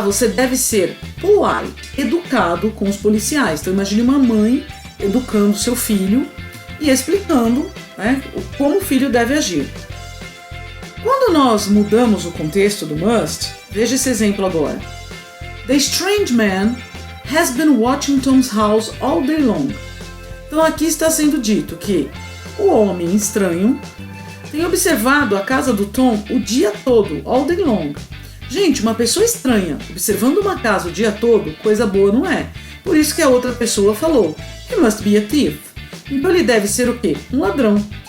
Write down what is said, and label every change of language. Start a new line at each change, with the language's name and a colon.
Portuguese: Você deve ser polite, educado com os policiais. Então imagine uma mãe educando seu filho e explicando, né, como o filho deve agir. Quando nós mudamos o contexto do must, veja esse exemplo agora.
English: The strange man has been watching Tom's house all day long.
Portuguese: Então aqui está sendo dito que o homem estranho tem observado a casa do Tom o dia todo,
English: all day long.
Portuguese: Gente, uma pessoa estranha observando uma casa o dia todo, coisa boa não é. Por isso que a outra pessoa falou,
English: he must be a thief.
Portuguese: Então ele deve ser o quê? Um ladrão.